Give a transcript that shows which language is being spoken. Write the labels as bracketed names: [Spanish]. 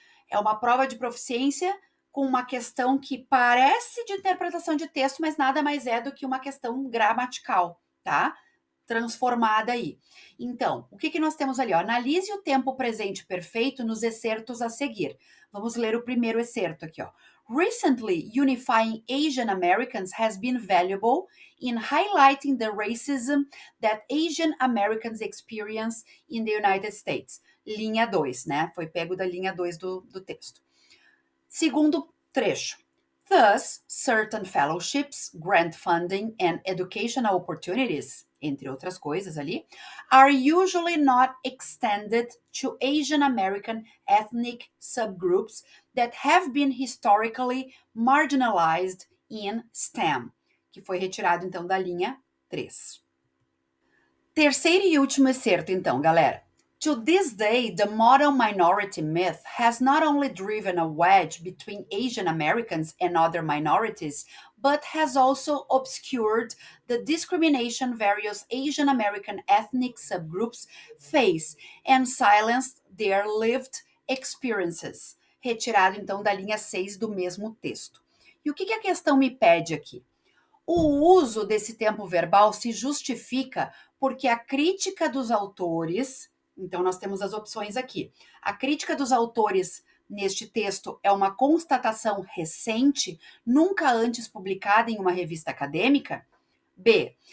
[Portuguese] É uma prova de proficiência com uma questão que parece de interpretação de texto, mas nada mais é do que uma questão gramatical, tá? Transformada aí. Então, o que nós temos ali? Ó? Analise o tempo presente perfeito nos excertos a seguir. Vamos ler o primeiro excerto aqui, ó. [English] Recently, unifying Asian Americans has been valuable in highlighting the racism that Asian Americans experience in the United States. [Portuguese] Linha 2, né? Foi pego da linha 2 do texto. Segundo trecho. [English] Thus, certain fellowships, grant funding and educational opportunities, [Portuguese] entre outras coisas ali, [English] are usually not extended to Asian American ethnic subgroups that have been historically marginalized in STEM, [Portuguese] que foi retirado então da linha 3. Terceiro e último excerto então, galera. [English] To this day, the model minority myth has not only driven a wedge between Asian Americans and other minorities, but has also obscured the discrimination various Asian American ethnic subgroups face and silenced their lived experiences. [Portuguese] Retirado então da linha 6 do mesmo texto. E o que a questão me pede aqui? O uso desse tempo verbal se justifica porque a crítica dos autores, então nós temos as opções aqui. A crítica dos autores neste texto é uma constatação recente, nunca antes publicada em uma revista acadêmica. B.